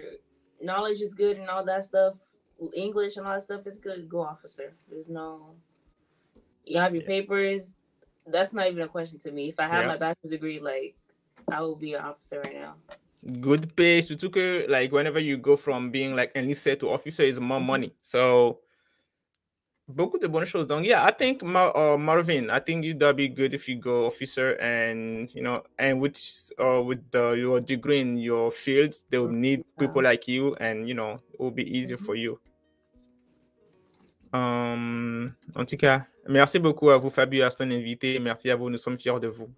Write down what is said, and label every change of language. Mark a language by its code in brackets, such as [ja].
[en] Your knowledge is good and all that stuff. English and all that stuff is good. Go officer. You have your papers. That's not even a question to me. If I have my bachelor's degree, like, I will be an officer right now. Good pay. [fr] Surtout que, [en] like, whenever you go from being like enlisted to officer is more money. [fr] So, beaucoup de bonnes choses. [en] Donc, yeah, I think Marvin, I think that'd be good if you go officer and, you know, and with your degree in your fields, they will need people like you and, you know, it will be easier for you. [fr] En tout cas, merci beaucoup à vous, Fabio, à ton invité. Merci à vous. Nous sommes fiers de vous.